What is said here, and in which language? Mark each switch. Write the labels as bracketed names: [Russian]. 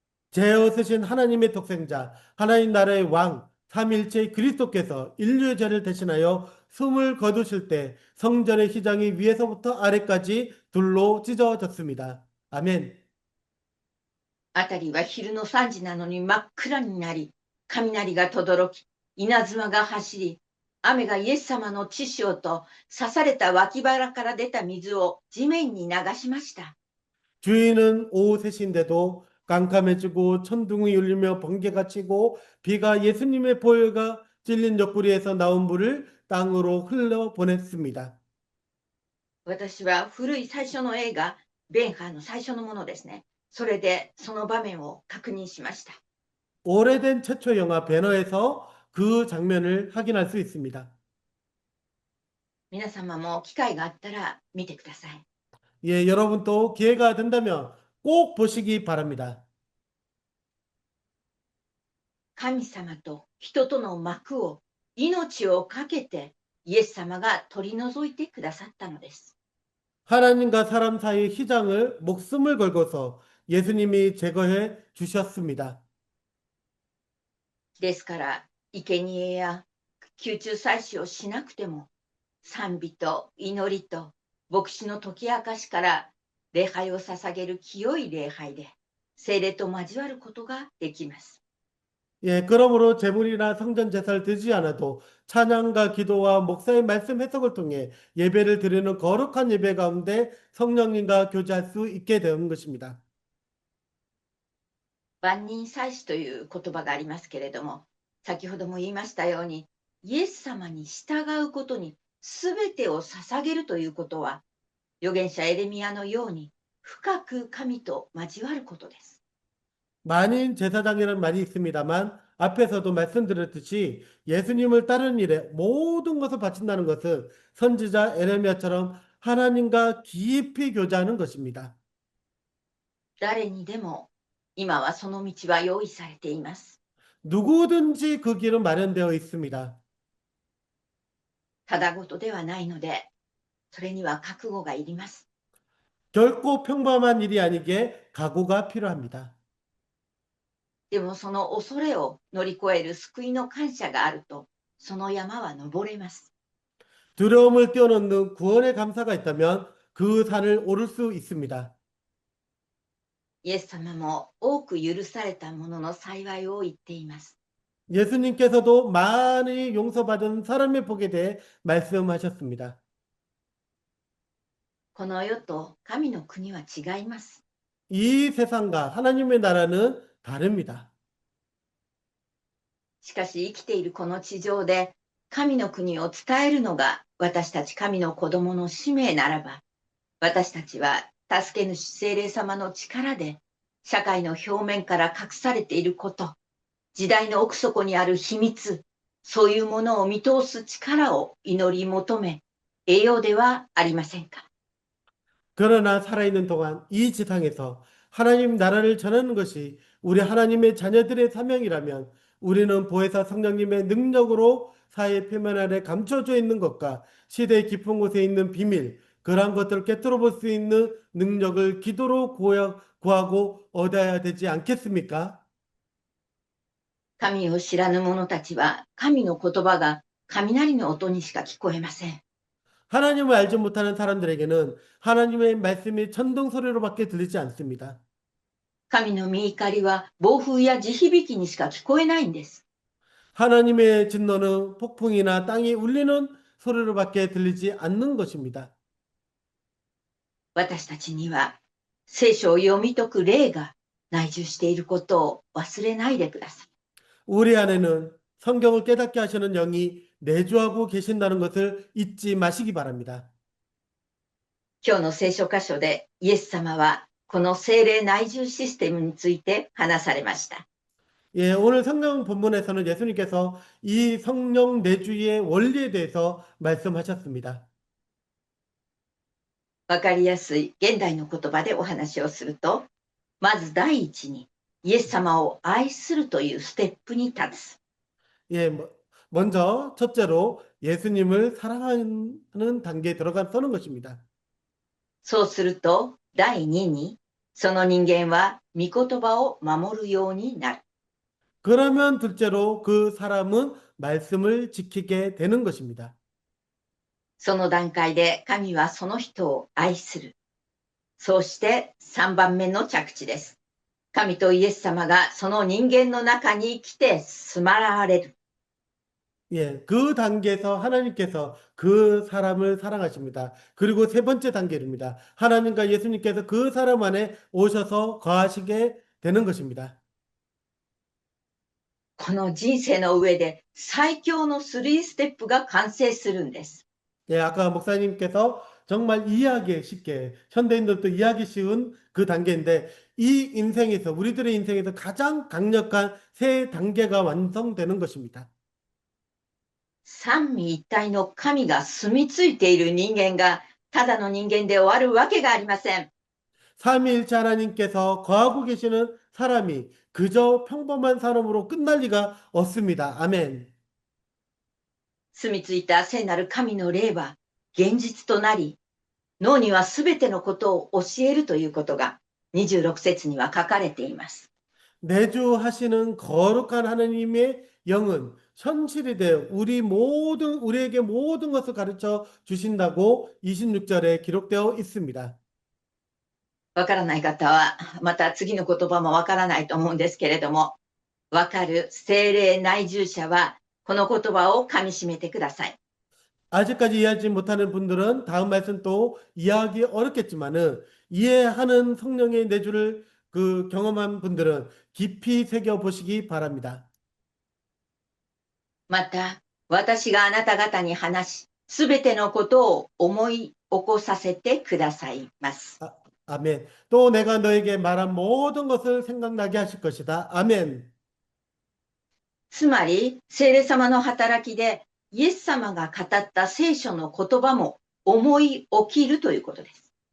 [Korean] 죄 없으신 하나님의 독생자, 하나님 나라의 왕, 삼일체 그리스도께서 인류의 죄를 대신하여 숨을 거두실 때 성전의 휘장이 위에서부터 아래까지 둘로 찢어졌습니다. 아멘. [Japanese] あたりは昼の3時なのに真っ暗になり、雷が轟き、稲妻が走り、雨がイエス様の血潮と刺された脇腹から出た水を地面に流しました。 [Korean] 주인은 오후 3시인데도 깜깜해지고 천둥이 울리며 번개가 치고 비가 예수님의 보혈과 찔린 옆구리에서 나온 물을 땅으로 흘러 보냈습니다. [Japanese] 私は古い最初の映画、ベンハーの最初のものですね。それでその場面を確認しました。 [Korean] 오래된 최초 영화 배너에서 그 장면을 확인할 수 있습니다. [Japanese] 皆様も機会があったら見てください。 [Korean] 예, 여러분도 기회가 된다면 꼭 보시기 바랍니다. [Japanese] 神様と人との幕を命を懸けてイエス様が取り除いてくださったのです。 [Korean] 하나님과 사람 사이의 희장을 목숨을 걸고서 예수님이 제거해 주셨습니다. [Japanese] ですから、生贄や宮中祭祀をしなくても、賛美と祈りと牧師の解き明かしから礼拝を捧げる清い礼拝で、聖霊と交わることができます。 [Korean] 예, 그러므로 제물이나 성전 제사를 드리지 않아도 찬양과 기도와 목사의 말씀 해석을 통해 예배를 드리는 거룩한 예배 가운데 성령님과 교제할 수 있게 된 것입니다. [Japanese] 万人祭司という言葉がありますけれども、先ほども言いましたように、イエス様に従うことに全てを捧げるということは、預言者エレミヤのように深く神と交わることです。 [Korean] 만인 제사장이라는 말이 있습니다만 앞에서도 말씀드렸듯이 예수님을 따르는 일에 모든 것을 바친다는 것은 선지자 에레미야처럼 하나님과 깊이 교제하는 것입니다. [Japanese] 誰にでも今はその道は用意されています。 [Korean] 누구든지 그 길은 마련되어 있습니다. [Japanese] ただごとではないので、それには覚悟がいります。 [Korean] 결코 평범한 일이 아니기에 각오가 필요합니다. [Japanese] でもその恐れを乗り越える救いの感謝があると、その山は登れます。 [Korean] 두려움을 뛰어넘는 구원의 감사가 있다면 그 산을 오를 수 있습니다. [Japanese] イエス様も多く許されたものの幸いを言っています。 [Korean] 예수님께서도 많이 용서받은 사람의 복에 대해 말씀하셨습니다. [Japanese] この世と神の国は違います。 [Korean] 이 세상과 하나님의 나라는 다릅니다. [Japanese] しかし生きているこの地上で神の国を伝えるのが私たち神の子供の使命ならば、私たちは助け主聖霊様の力で社会の表面から隠されていること、時代の奥底にある秘密、そういうものを見通す力を祈り求め、得ようではありませんか。 [Korean] 그러나 살아있는 동안 이 지상에서 하나님 나라를 전하는 것이 우리 하나님의 자녀들의 사명이라면 우리는 보혜사 성령님의 능력으로 사회 표면 아래 감춰져 있는 것과 시대의 깊은 곳에 있는 비밀, 그러한 것들을 깨뜨려 볼 수 있는 능력을 기도로 구하고 얻어야 되지 않겠습니까? [Japanese] 神を知らぬ者たちは神の言葉が雷の音にしか聞こえません。 [Korean] 하나님을 알지 못하는 사람들에게는 하나님의 말씀이 천둥 소리로밖에 들리지 않습니다. [Japanese] 神の御怒りは暴風や地響きにしか聞こえないんです。 [Korean] 하나님의 진노는 폭풍이나 땅이 울리는 소리로밖에 들리지 않는 것입니다. [Japanese] 私たちには聖書を読み解く霊が内住していることを忘れないでください。 [Korean] 우리 안에는 성경을 깨닫게 하시는 영이 내주하고 계신다는 것을 잊지 마시기 바랍니다. [Japanese] 今日の聖書箇所でイエス様はこの聖霊内住システムについて話されました。 [Korean] 예, 오늘 성경 본문에서는 예수님께서 이 성령 내주의 원리에 대해서 말씀하셨습니다. [Japanese] わかりやすい現代の言葉でお話をすると、まず第一にイエス様を愛するというステップに立つ。 [Korean] 예, 먼저 첫째로 예수님을 사랑하는 단계에 들어가서는 것입니다. [Japanese] そうすると第二にその人間は御言葉を守るようになる。 [Korean] 그러면 둘째로 그 사람은 말씀을 지키게 되는 것입니다. [Japanese] その段階で神はその人を愛する。そうして3番目の着地です。神とイエス様がその人間の中に来て住まわれる。 [Korean] 예, 그 단계에서 하나님께서 그 사람을 사랑하십니다. 그리고 세 번째 단계입니다. 하나님과 예수님께서 그 사람 안에 오셔서 거하시게 되는 것입니다. [Japanese] この人生の上で最強の3ステップが完成するんです。 [Korean] 예, 아까 목사님께서 정말 이해하기 쉽게, 현대인들도 이해하기 쉬운 그 단계인데, 이 인생에서, 우리들의 인생에서 가장 강력한 세 단계가 완성되는 것입니다. [Japanese] 三位一体の神が住み着いている人間がただの人間で終わるわけがありません。 [Korean] 삼위일체 하나님께서 거하고 계시는 사람이 그저 평범한 사람으로 끝날 리가 없습니다. 아멘. [Japanese] 住み着いた聖なる神の霊は現実となり、脳にはすべてのことを教えるということが26節には書かれています。 [Korean] 내주하시는 거룩한 하나님의 영은 현실이 되어 우리에게 모든 것을 가르쳐 주신다고 26절에 기록되어 있습니다. [Japanese] わからない方は、また次の言葉もわからないと思うんですけれども、わかる聖霊内住者は、この言葉をかみしめてください。 [Korean] 아직까지 이해하지 못하는 분들은 다음 말씀 또 이해하기 어렵겠지만은 이해하는 성령의 내주를 그 경험한 분들은 깊이 새겨 보시기 바랍니다. [Japanese] また、私があなた方に話し、すべてのことを思い起こさせてくださいます。 [Korean] 아멘. 또 내가 너에게 말한 모든 것을 생각나게 하실 것이다. 아멘. [Japanese] つまり、聖霊様の働きで、イエス様が語った聖書の言葉も思い起きるということです。